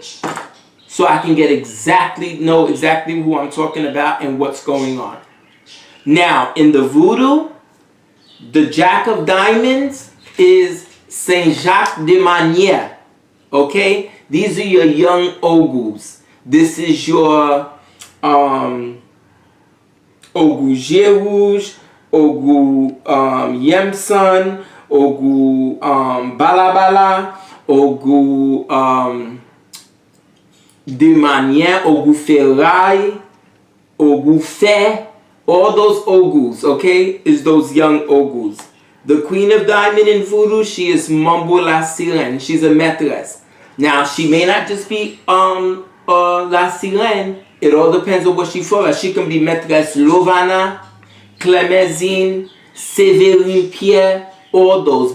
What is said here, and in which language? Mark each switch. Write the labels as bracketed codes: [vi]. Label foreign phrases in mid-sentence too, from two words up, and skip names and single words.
[en] So I can know exactly who I'm talking about and what's going on. Now, in the voodoo, the Jack of Diamonds is Saint Jacques de Manière. Okay? These are your young ogus. This is your Ogu Rouge, Ogu Yemson, Ogu Balabala, Ogu de Manière, Ogu Ferraille, Ogu Fe. All those ogus, okay, is those young ogus. The Queen of Diamond in voodoo, she is Mambo la Sirène. She's a maîtresse. Now, she may not just be la Sirène. It all depends on what she follows. She can be maîtresse Lovana, Clémenzine, Séverine Pierre, all those.